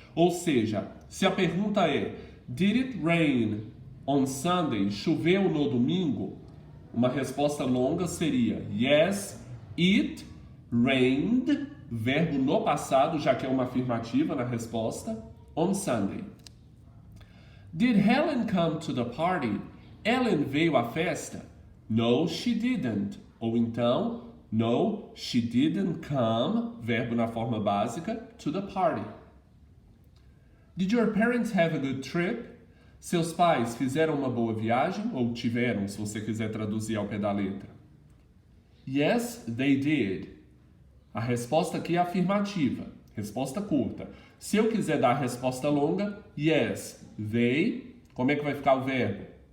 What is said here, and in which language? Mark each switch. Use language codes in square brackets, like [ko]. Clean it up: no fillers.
[pt] Ou seja, se a pergunta é [en] Did it rain on Sunday? [pt] Choveu no domingo? Uma resposta longa seria [en] Yes, it rained, [pt] verbo no passado, já que é uma afirmativa na resposta, [en] on Sunday. Did Helen come to the party? [pt] Ellen veio à festa? [en] No, she didn't. [pt] Ou então, [en] no, she didn't come, [pt] verbo na forma básica, [en] to the party. Did your parents have a good trip? [pt] Seus pais fizeram uma boa viagem? Ou tiveram, se você quiser traduzir ao pé da letra. [en] Yes, they did. [pt] A resposta aqui é afirmativa, resposta curta. Se eu quiser dar a resposta longa, [en] yes, they, [pt] como é que vai ficar o verbo?